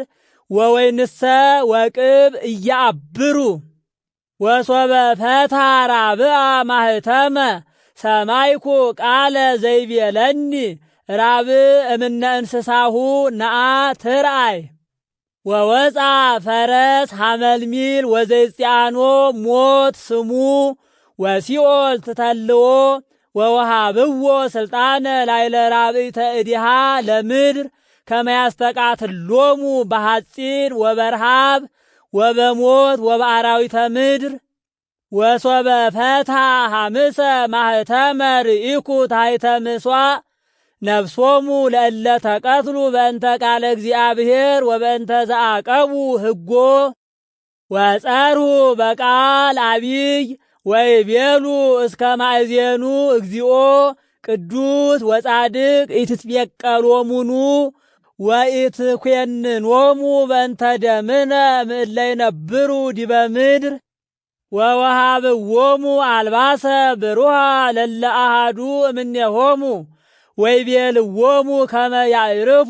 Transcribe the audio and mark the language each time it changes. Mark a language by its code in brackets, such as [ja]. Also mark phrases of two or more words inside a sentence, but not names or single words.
[gez] ወወይንሰ ወቅብ እያብሩ ወሶበ ፈታ ራብአ ማህተመ ሰማይኩ ቃለ ዘይቤለኒ ራብዕ እምነ እንስሳሁ ነአ ትርአይ ወወፃ ፈረስ ሐመልሚል ወዘይስቲያኖ ሞት ስሙ ወሲኦል ትተልዎ ወወሃብዎ ስልጣነ ላይለ ራብዕተ እዲሃ ለምድር ከመ ያስተቃትሎሙ በሐፂን ወበርሃብ ወበሞት ወበአራዊተ ምድር ወሶበ ፈታ ሐምሰ ማህተመ ርኢኩ ታሕተ ምሥዋዕ ነፍሶሙ ለእለ ተቀትሉ በእንተ ቃለ እግዚአብሔር ወበእንተ ዘአቀቡ ሕጎ ወጸርሁ በቃል አቢይ ወይቤሉ እስከ ማእዜኑ እግዚኦ ቅዱስ ወጻድቅ ኢትትቤቀሎሙኑ ወኢትኰንኖሙ በእንተ ደምነ እምእለ ይነብሩ ዲበ ምድር ወወሃብዎሙ አልባሰ ብሩሃ ለለ አሐዱ እምኔሆሙ ወይቤልዎሙ ከመ ያዕርፉ